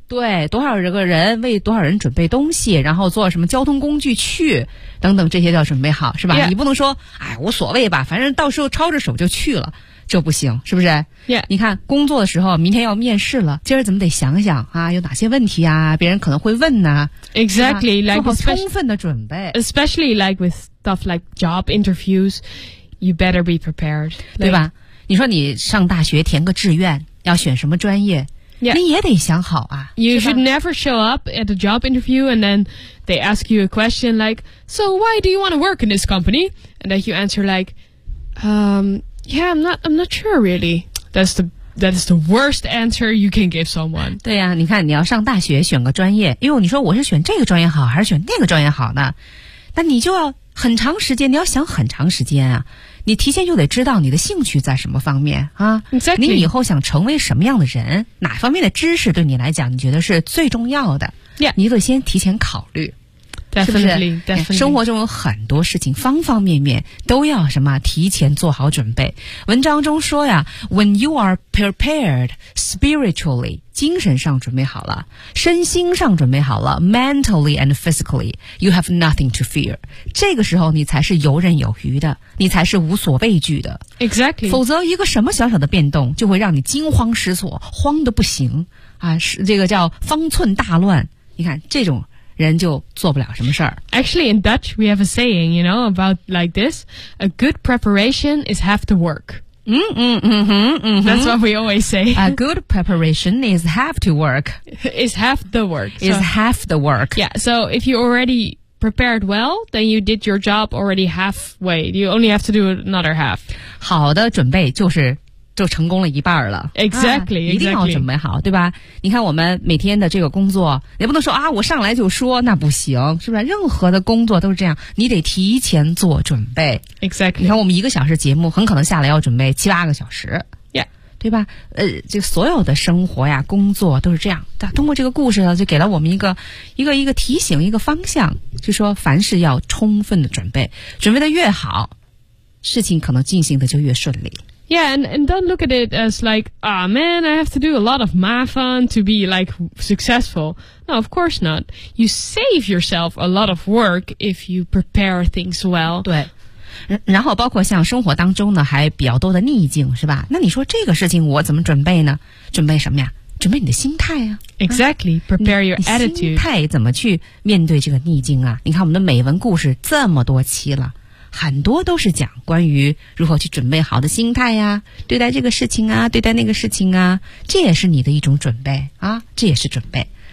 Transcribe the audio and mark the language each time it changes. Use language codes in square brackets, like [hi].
[zh] 对，多少个人为多少人准备东西，然后坐什么交通工具去，等等，这些都要准备好，是吧？ [en] Yeah. [zh] 你不能说，哎，无所谓吧，反正到时候抄着手就去了，这不行，是不是？ [en] Yeah. [zh] 你看工作的时候，明天要面试了，今儿怎么得想想啊，有哪些问题啊，别人可能会问呢、啊？ [en] Exactly, like [zh] 做好充分的准备 [en] ，especially like with. Stuff like job interviews, you better be prepared, [zh] like, 对吧？你说你上大学填个志愿，要选什么专业？ [en] Yeah. [zh] 你也得想好啊。 [en] You should never show up at a job interview and then they ask you a question like, "So why do you want to work in this company?" And then you answer like, "Yeah, I'm not sure really." That's the worst answer you can give someone. [zh] 对呀、啊，你看你要上大学选个专业，哎呦，你说我是选这个专业好还是选那个专业好呢？那你就要。很长时间，你要想很长时间啊！你提前就得知道你的兴趣在什么方面啊、 [en] exactly. [zh] 你以后想成为什么样的人，哪方面的知识对你来讲你觉得是最重要的、 [en] yeah. [zh] 你得先提前考虑 [en] definitely, [zh] 是不是 [en] definitely. [zh] 生活中有很多事情方方面面都要什么提前做好准备文章中说呀 [en] When you are prepared spiritually [zh] 精神上准备好了，身心上准备好了 ， [en] mentally and physically, you have nothing to fear. [zh] 这个时候你才是游刃有余的，你才是无所畏惧的。 [en] Exactly. [zh] 否则一个什么小小的变动就会让你惊慌失措，慌得不行啊！是这个叫方寸大乱。你看这种人就做不了什么事儿。 [en] Actually, in Dutch, we have a saying, you know, about like this. A good preparation is half the work. That's what we always say. A good preparation is half the work. Is half the work. So, is half the work. Yeah, so if you already... prepared well, then you did your job already halfway. You only have to do another half. [zh] 好的准备就是就成功了一半了。 [en] Exactly, exactly. [zh] 一定要准备好，对吧？你看我们每天的这个工作，也不能说啊，我上来就说，那不行，是不是？任何的工作都是这样，你得提前做准备。 [en] Exactly. [zh] 你看我们一个小时节目，很可能下来要准备七八个小时。对吧？就所有的生活呀，工作都是这样。通过这个故事呢，就给了我们一个提醒，一个方向，就说凡事要充分的准备，准备的越好，事情可能进行的就越顺利。 [en] Yeah, and don't look at it as like, ah, man, I have to do a lot of mafan to be like successful. No, of course not. You save yourself a lot of work if you prepare things well. [zh] 对。然后包括像生活当中呢还比较多的逆境是吧，那你说这个事情我怎么准备呢？准备什么呀？准备你的心态啊。 [en] Exactly, prepare your attitude. [zh] 心态怎么去面对这个逆境啊？你看我们的美文故事这么多期了，很多都是讲关于如何去准备好的心态呀，对待这个事情啊，对待那个事情啊，这也是你的一种准备啊，这也是准备。